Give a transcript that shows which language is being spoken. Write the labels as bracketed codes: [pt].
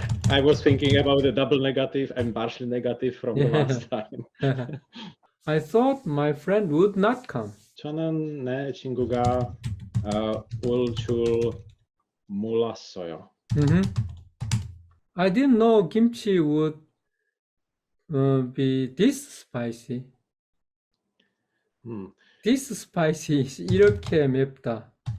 [en] I was thinking about the double negative and partial negative from the last time. I thought my friend would not come. [ko] 저는 내 친구가 올 줄 몰랐어요. [en] I didn't know kimchi would be this spicy. This spicy is [ko] 이렇게 맵다.